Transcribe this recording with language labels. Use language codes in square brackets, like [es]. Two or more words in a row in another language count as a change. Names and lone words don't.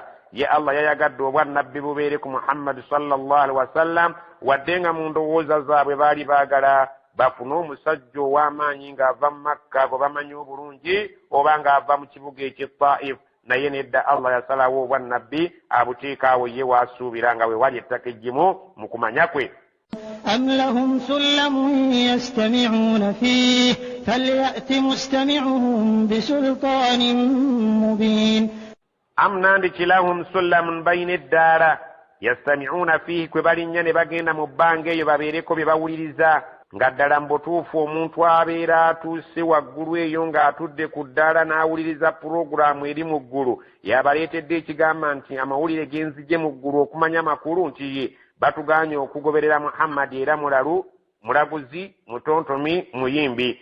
[lg] Ye Allah yayagadde obwannabbi bubeere ku Muhammad [ar] صلى الله عليه وسلم, [lg] wadde nga mu ndowooza zaabwe baali baagala bafune omusajja ow'amaanyi ng'ava mu Makka gwe bamanyi obulungi oba ng'ava mu kibuga eky'e Taif, naye nedda Allah yasalawo obwannabbi abuteekaawo ye waasuubira nga we wali ettaka eggimu mu kumanya kwe. [ar] أم لهم سلم يستمعون فيه فليأت مستمعهم بسلطان مبين [lg] Am nandi ki [ar] لهم سلم [lg] bayna eddaara [ar] يستمعون فيه, [lg] kwe balinnya ne bagenda mu bbanga eyo babeereko bye bawuliriza, nga ddala mu butuufu omuntu abeera atuuse waggulu eyo ng'atudde ku ddaala n'awuliriza pulogulaamu eri mu ggulu, yabaleetedde ekigamba nti amawulire genzije mu ggulu okumanya makulu nti ye batugaanye okugoberera Muhammad era mulalu, mulaguzi, mutontomi, muyimbi.